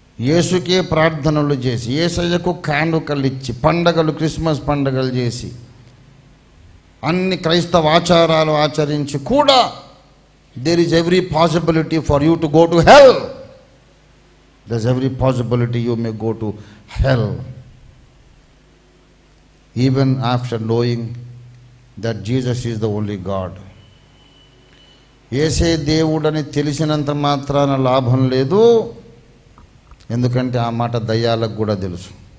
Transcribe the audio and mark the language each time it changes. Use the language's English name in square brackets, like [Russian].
[Telugu] యేసుకే ప్రార్థనలు చేసి, యేసయ్యకు కానుకలు ఇచ్చి, పండగలు, క్రిస్మస్ పండగలు చేసి, అన్ని క్రైస్తవ ఆచారాలు ఆచరించి కూడా [English] there is every possibility for you to go to hell. There's every possibility you may go to hell. Even after knowing that Jesus is the only God. [Telugu] యేసే దేవుడని తెలిసినంత మాత్రాన లాభం లేదు. ఎందుకంటే ఆ మాట దయ్యాలకు కూడా తెలుసు.